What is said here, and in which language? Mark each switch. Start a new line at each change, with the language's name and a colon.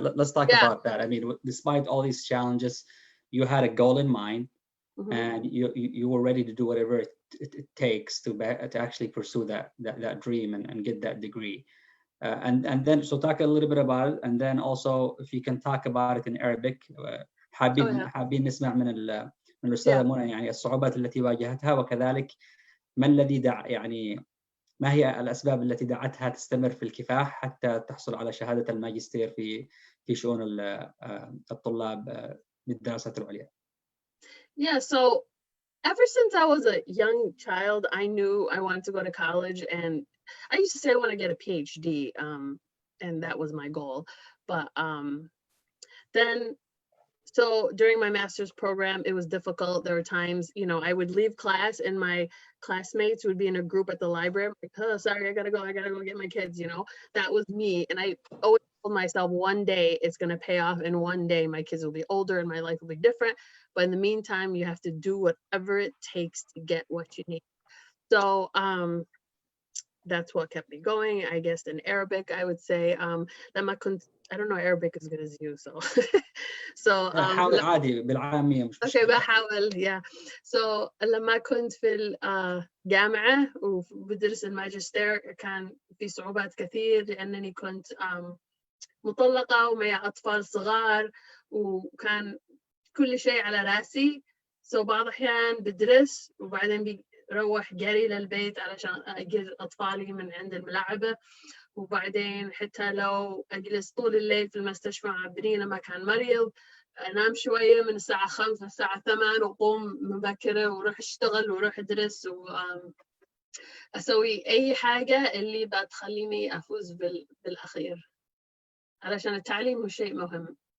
English: Let's talk about that. I mean, despite all these challenges, you had a goal in mind, and you were ready to do whatever it takes to actually pursue that dream and get that degree. And then so talk a little bit about it, and then also if you can talk about it in Arabic.
Arabic: حابين نسمع من الأستاذة منى يعني الصعوبات التي واجهتها، وكذلك ما هي الأسباب التي دعتها تستمر في الكفاح حتى تحصل على شهادة الماجستير في شؤون الطلاب بالدراسات العليا.
English: Yeah, so ever since I was a young child, I knew I wanted to go to college, and I used to say I want to get a PhD. and that was my goal. But then, so during my master's program, it was difficult. There were times, you know, I would leave class and my classmates would be in a group at the library. I'm like, oh, sorry, I gotta go get my kids, you know. That was me. And I always told myself one day it's gonna pay off, and one day my kids will be older and my life will be different. But in the meantime, you have to do whatever it takes to get what you need. So that's what kept me going. I guess in Arabic, I would say I don't know Arabic as good as you, so so
Arabic: حاول عادي بالعامية مش
English: okay
Arabic: بحاول
English: yeah. So
Arabic: لما كنت في الجامعة وبدرس الماجستير كان في صعوبات كثير لأنني كنت مطلقة ومعي أطفال صغار وكان كل شيء على راسي.
English: So
Arabic: بعض الأحيان بدرس وبعدين بروح جري للبيت علشان أجيب أطفالي من عند الملعبة، وبعدين حتى لو أجلس طول الليل في المستشفى مع ابني لما كان مريض أنام شوية من الساعة 5 للساعة 8 وأقوم مبكرة وأروح أشتغل وأروح أدرس وأسوي أي حاجة اللي بتخليني أفوز بالأخير، علشان التعليم هو شيء مهم.